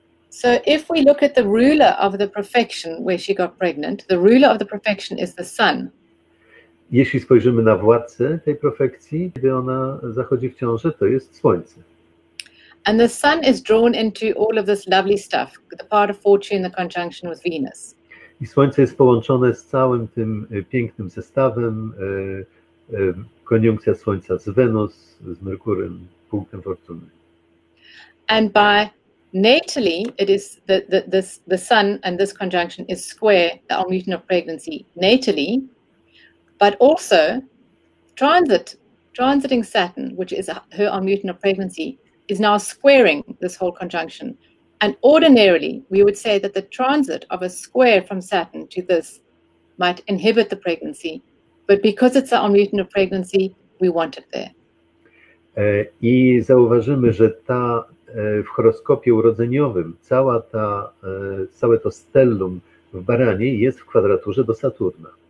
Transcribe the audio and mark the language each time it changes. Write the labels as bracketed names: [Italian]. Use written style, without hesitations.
[English] So if we look at the ruler of the perfection where she got pregnant, the ruler of the perfection is the sun. [Polish] Jeśli spojrzymy na władcę tej profekcji, kiedy ona zachodzi w ciążę, to jest słońce. [English] And the sun is drawn into all of this lovely stuff, the part of fortune, the conjunction with Venus. [Polish] I słońce jest połączone z całym tym pięknym zestawem, koniunkcja słońca z Wenus, z Merkurem, punktem fortuny. [English] And by natally, it is the sun and this conjunction is square the Almuten of pregnancy natally, but also transiting Saturn, which is her Almuten of pregnancy, is now squaring this whole conjunction. And ordinarily, we would say that the transit of a square from Saturn to this might inhibit the pregnancy, but because it's the Almuten of pregnancy, we want it there. [Polish] I zauważymy, że w horoskopie urodzeniowym całe to stellum w baranie jest w kwadraturze do Saturna.